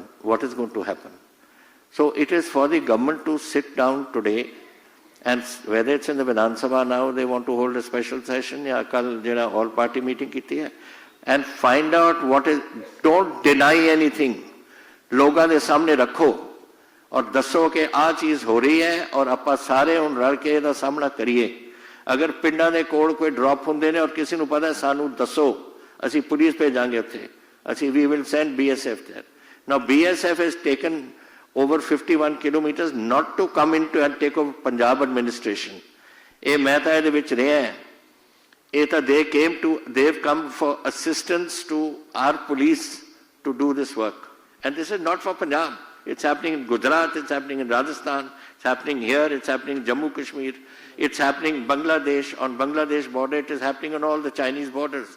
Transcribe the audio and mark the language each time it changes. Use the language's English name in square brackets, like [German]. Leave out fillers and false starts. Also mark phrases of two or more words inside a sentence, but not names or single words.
[English] What is going to happen? So it is for the government to sit down today, and whether it's in the Vidhan Sabha now, they want to hold a special session, [Punjabi] ਜਾਂ ਕੱਲ੍ਹ ਜਿਹੜਾ [English] all party meeting [Punjabi] ਕੀਤੀ ਹੈ, [English] and find out what is, don't deny anything. [Punjabi] ਲੋਕਾਂ ਦੇ ਸਾਹਮਣੇ ਰੱਖੋ, ਔਰ ਦੱਸੋ ਕਿ ਆ ਚੀਜ਼ ਹੋ ਰਹੀ ਹੈ और ਆਪਾਂ ਸਾਰੇ ਹੁਣ ਰਲ ਕੇ ਇਹਦਾ ਸਾਹਮਣਾ ਕਰੀਏ ਅਗਰ ਪਿੰਡਾਂ ਦੇ ਕੋਲ ਕੋਈ ਡ੍ਰੌਪ ਹੁੰਦੇ ਨੇ ਔਰ ਕਿਸੇ ਨੂੰ ਪਤਾ ਸਾਨੂੰ ਦੱਸੋ ਅਸੀਂ ਪੁਲਿਸ ਭੇਜਾਂਗੇ ਉੱਥੇ ਅਸੀਂ [English] we will send BSF there. Now BSF has taken over 51 kilometers not to come into and take over Punjab administration. [Punjabi] ਇਹ ਮੈਂ ਤਾਂ ਇਹਦੇ ਵਿੱਚ ਰਿਹਾ ਇਹ ਤਾਂ [English] they've come for assistance to our police to do this work, and this is not for Punjab. It's happening in Gujarat, it's happening in Rajasthan, it's happening here, it's happening in Jammu Kashmir, it's happening in Bangladesh, on Bangladesh border, it is happening on all the Chinese borders.